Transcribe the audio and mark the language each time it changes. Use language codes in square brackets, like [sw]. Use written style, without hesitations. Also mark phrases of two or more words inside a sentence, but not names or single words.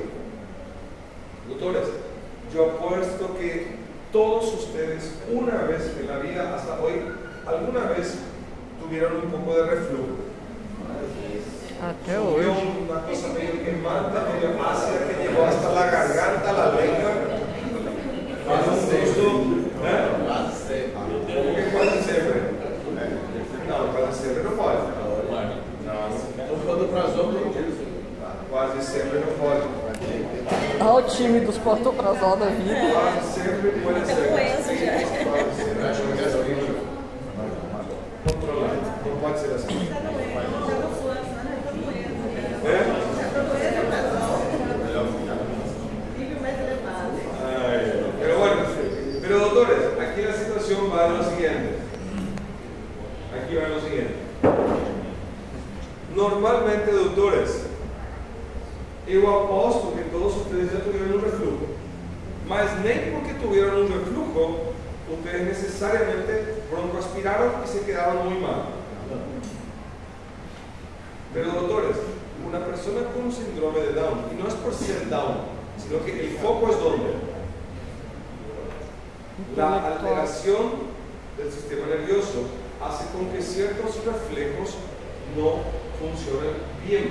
[es] Doctores, yo apuesto que todos ustedes, una vez en la vida hasta hoy, alguna vez tuvieron un poco de reflujo. [pt] Até [es] Subió [pt] hoje. [es] una cosa medio quemada, medio ácida, que llegó hasta la garganta, la lengua. Faz un gusto, ¿Cómo que [pt] quase sempre? Não, quase sempre não pode. Quase sempre não pode. Olha o time dos pantoprazol da vida. Quase sempre pode ser. Controlado. Não pode ser assim. [es] Pero bueno, pero doctores, aquí la situación va en lo siguiente. Aquí va en lo siguiente. Normalmente, doctores, [pt] eu aposto que [es] todos ustedes ya tuvieron un reflujo, [pt] mas nem porque [es] tuvieron un reflujo, ustedes necesariamente broncoaspiraron y se quedaban muy mal. Pero, doctores, una persona persona con síndrome de Down, y no es por ser Down, sino que el foco es donde la alteración del sistema nervioso hace con que ciertos reflejos no funcionen bien.